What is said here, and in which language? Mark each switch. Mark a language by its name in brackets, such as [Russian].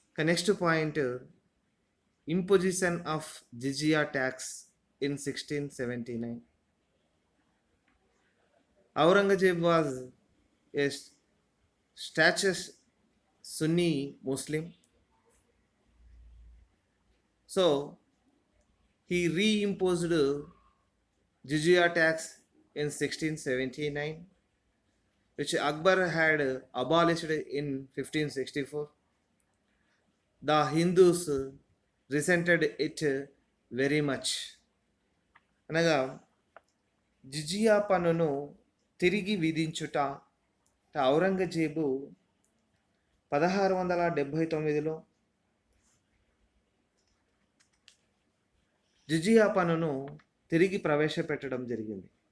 [English] Next point, imposition of jizya tax in 1679. Aurangzeb was a status Sunni Muslim. So he reimposed jizya tax in 1679, which Akbar had abolished in 1564. The Hindus resented it very much. [Telugu] అనగా జిజియా పన్నును తిరిగి విధించుట ఔరంగజేబు 1679లో జిజియా పన్నును తిరిగి ప్రవేశపెట్టడం జరిగింది.